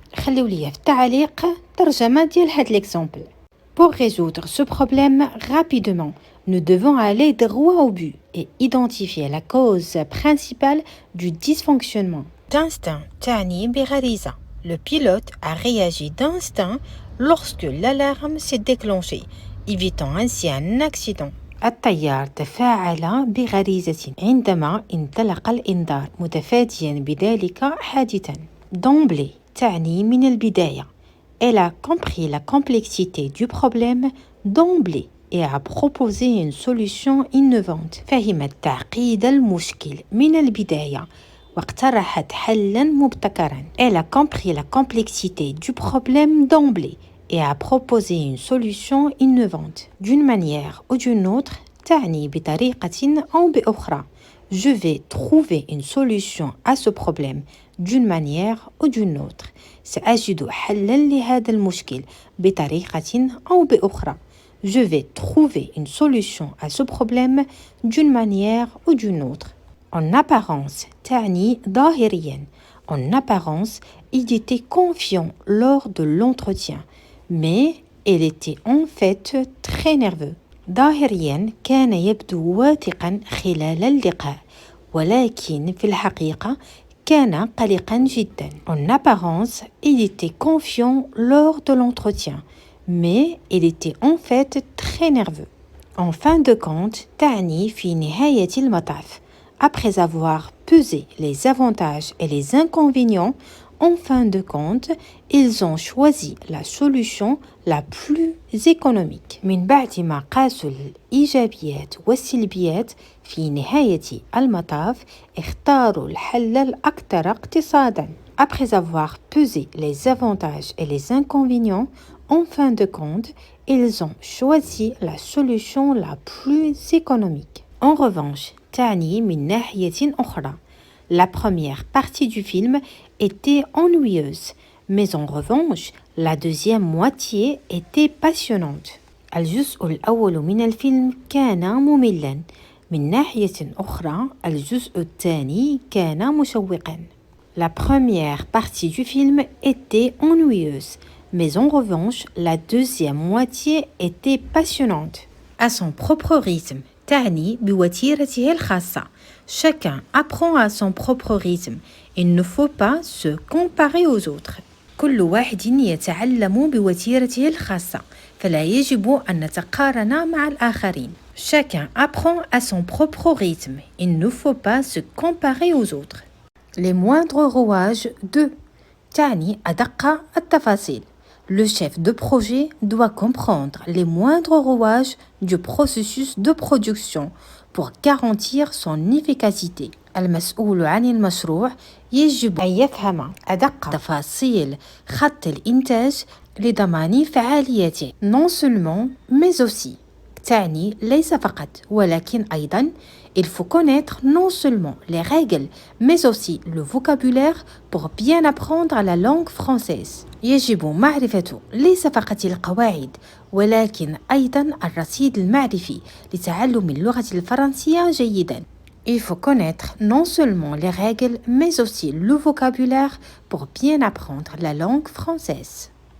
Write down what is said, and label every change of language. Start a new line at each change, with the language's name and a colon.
Arabic: خليوا لي في التعليق ترجمة ديال هاد l'exemple.
French: Pour résoudre ce problème rapidement, nous devons aller droit au but et identifier la cause principale du dysfonctionnement.
Arabic: D'instinct تعني بغريزة.
French: Le pilote a réagi d'instinct lorsque l'alarme s'est déclenchée, évitant ainsi un accident.
Arabic: الطيار تفاعل بغريزة عندما انطلق الإنذار متفاديا بذلك حادثا. D'emblée تعني من البداية.
French: Elle a compris la complexité du problème d'emblée et a proposé une solution innovante.
Arabic: فهمت تعقيد المشكل من البداية واقترحت حلا مبتكرا.
French: Elle a compris la complexité du problème d'emblée et a proposé une solution innovante. D'une manière ou d'une autre
Arabic: تعني بطريقة أو بأخرى.
French: Je vais trouver une solution à ce problème d'une manière ou d'une autre.
Arabic: سأجد حلا لهذا المشكل بطريقة أو بأخرى.
French: Je vais trouver une solution à ce problème d'une manière ou d'une autre. En apparence
Arabic: تعني ظاهريا.
French: En apparence, il était confiant lors de l'entretien, mais il était en fait très nerveux.
Arabic: ظاهريا كان يبدو واثقا خلال اللقاء، ولكن في الحقيقة كان قلقا جدا.
French: En apparence, il était confiant lors de l'entretien, mais il était en fait très nerveux. En fin de compte
Arabic: تعني في نهاية المطاف.
French: Après avoir pesé les avantages et les inconvénients, en fin de compte, ils ont choisi la solution la plus économique.
Arabic: من بعد ما قاسوا الإيجابيات والسلبيات في نهاية المطاف اختاروا الحل الأكثر اقتصاداً.
French: Après avoir pesé les avantages et les inconvénients, En fin de compte, ils ont choisi la solution la plus économique. En revanche,
Arabic: تعني من ناحية أخرى.
French: La première partie du film était ennuyeuse, mais en revanche, la deuxième moitié était passionnante.
Arabic: الجزء الأول من الفيلم كان مملاً. من ناحية أخرى الجزء الثاني كان مشوقاً.
French: La première partie du film était ennuyeuse, mais en revanche, la deuxième moitié était passionnante. À son propre rythme,
Arabic: تعني بوتيرته الخاصة.
French: Chacun apprend à son propre rythme. Il ne faut pas se comparer aux autres.
Arabic: كل واحد يتعلم بوتيرته الخاصة، فلا يجب أن نتقارن مع الآخرين.
French: Chacun apprend à son propre rythme. Il ne faut pas se comparer aux autres. Les moindres rouages de
Arabic: تعني أدق التفاصيل.
French: Le chef de projet doit comprendre les moindres rouages du processus de production pour garantir son efficacité.
Arabic: المسؤول عن المشروع يجب أن يفهم أدق تفاصيل خط الإنتاج لضمان فعاليته.
French: Non seulement, mais aussi.
Arabic: تعني ليس فقط ولكن أيضا.
French: Il faut connaître non seulement les règles, mais aussi le vocabulaire pour bien apprendre la langue française.
Arabic: يجب معرفة ليس فقط القواعد ولكن أيضا الرصيد المعرفي لتعلم اللغة الفرنسية جيدا.
French: Il faut connaître non seulement les règles, mais aussi le vocabulaire pour bien apprendre la langue française.